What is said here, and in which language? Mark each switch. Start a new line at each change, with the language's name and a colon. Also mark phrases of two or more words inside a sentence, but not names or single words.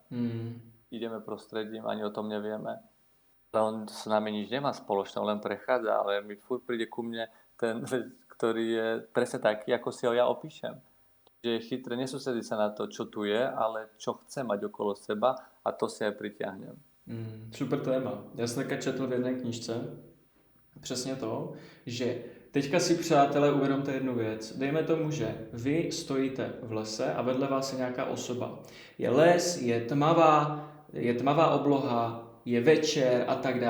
Slovak: Ideme prostredím, ani o tom nevieme. Ale on s nami nič nemá spoločné, len prechádza, ale mi furt príde ku mne ten, ktorý je presne taký, ako si ho ja opíšem. Že je chytré nesústrediť sa na to, čo tu je, ale čo chce mať okolo seba a to si aj pritiahnem. Super téma.
Czech: Já jsem také četl v jedné knížce přesně to, že teďka si přátelé uvědomte jednu věc. Dejme tomu, že vy stojíte v lese a vedle vás je nějaká osoba. Je les, je tmavá obloha, je večer a tak dále.